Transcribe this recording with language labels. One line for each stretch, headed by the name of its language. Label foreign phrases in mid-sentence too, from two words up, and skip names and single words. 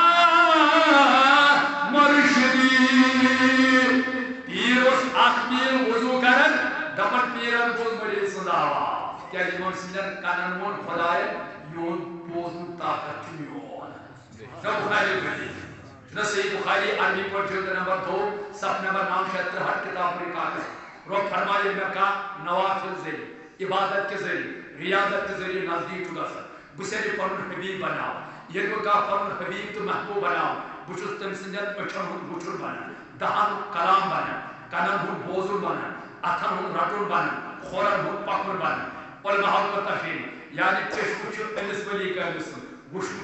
Kashmiri: مرشدی پیٖر اوس 1 میل وضوٗ کران دپان پیٖرن بوٗز مٔریٖد سُنٛد آواز کیٛازِ یِمن سٕنٛدٮ۪ن کَنن ووٚن خۄداین میون بوزنُک طاقت چھُ میون بخاری چھُنہ صحیح بخاری عربی پٲٹھۍ جلد نمبر 2 صف نمبر 963 کتاب پر کاغذ رب فرمائے مےٚ کانٛہہ نوافل ذٔریعہٕ
Urdu: عبادت کے ذریعے ریاضت کے ذریعے
Kashmiri: نزدیک چھُ گژھان بہٕ سیٚدِ پنُن حبیٖب بناو ییٚلہِ بہٕ کانٛہہ پنُن حبیٖب تہٕ محبوٗب بناو بہٕ چھُس تٔمۍ سٕنٛدٮ۪ن أچھن ہُنٛد وٕچھُن بنان دہن کلام بنان کنن ہُنٛد بوزُن بنان اتھن ہُنٛد رٹُن بنان کھورن ہُنٛد پکُن بنان والمحبت تفیٖن یعنی چشمہٕ چھُ أمِس ؤلی کٲمہِ سُنٛد وٕچھنُک